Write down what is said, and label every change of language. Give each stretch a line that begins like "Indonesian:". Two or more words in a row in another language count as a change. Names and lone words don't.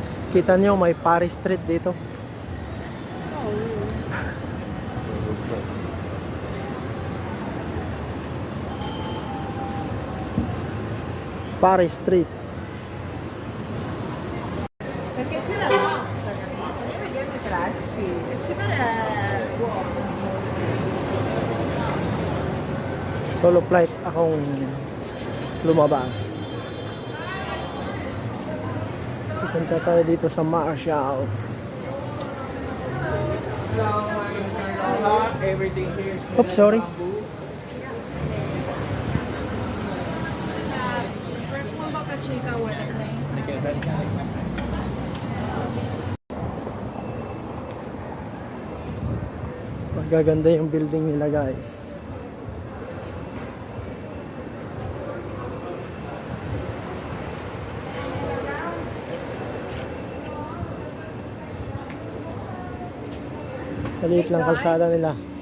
Filipino: Kita nyo, may Paris Street dito. Paris Street.
Italian: Perché c'è la pasta, capito? Grazie. Ci pare...
English: Solo flight
Filipino: akong lumabas. Pupunta tayo dito sa Marshall.
English: Everything here is Oops, sorry. First one Boca Chica with a plain.
Filipino: Magaganda yung building nila, guys. Maliit lang kalsada nila.